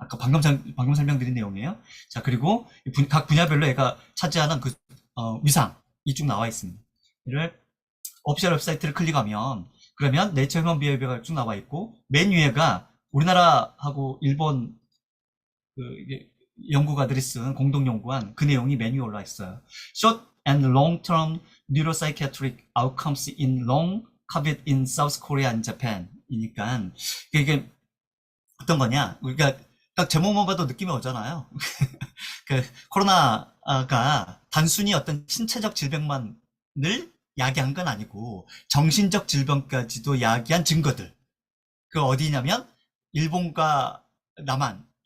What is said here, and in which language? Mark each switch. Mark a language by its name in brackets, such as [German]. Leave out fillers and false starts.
[Korean] 아까 방금 설명드린 내용이에요. 자, 그리고 각 분야별로 얘가 차지하는 위상이 쭉 나와 있습니다. 이를 오피셜 웹사이트를 클릭하면, 그러면 네이처 휴먼 비헤이비어가 쭉 나와 있고, 맨 위에가 우리나라하고 일본 이게 연구가들이 쓴 공동 연구한 그 내용이 맨 위에 올라 있어요. [English] Short and long-term neuropsychiatric outcomes in long COVID in South Korea and Japan. [Korean] 이니까 이게 어떤 거냐? 우리가 딱 제목만 봐도 느낌이 오잖아요. 코로나가 단순히 어떤 신체적 질병만을 야기한 건 아니고 정신적 질병까지도 야기한 증거들. 그 어디냐면 일본과 남한